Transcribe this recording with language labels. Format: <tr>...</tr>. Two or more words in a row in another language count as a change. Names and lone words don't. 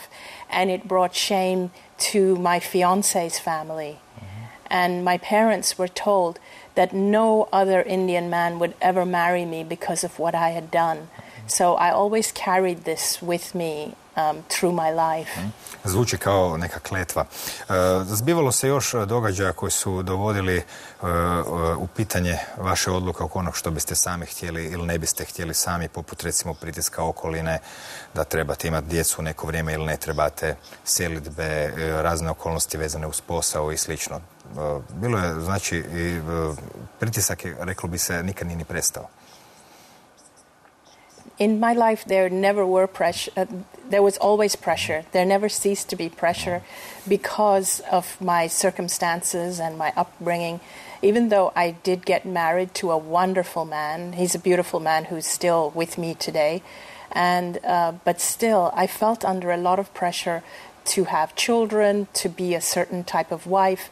<en>And it brought shame to my fiancé's family. And my parents were told that no other Indian man would ever marry me because of what I had done. So I always carried this with me through my life.</en> <hr>Zvuči kao neka kletva. Zbivalo se još događaja koji su dovodili u pitanje vaše odluke oko onog što biste sami htjeli ili ne biste htjeli sami, poput recimo pritiska okoline, da trebate imati djecu neko vrijeme ili ne trebate, selidbe, razne okolnosti vezane uz posao i slično. Bilo je, znači, i pritisak je, reklo bi se, nikad nije ni prestao.</hr> <en>In my life, there was always pressure. There never ceased to be pressure because of my circumstances and my upbringing. even though I did get married to a wonderful man, he's a beautiful man who's still with me today, but still I felt under a lot of pressure to have children, to be a certain type of wife.</en>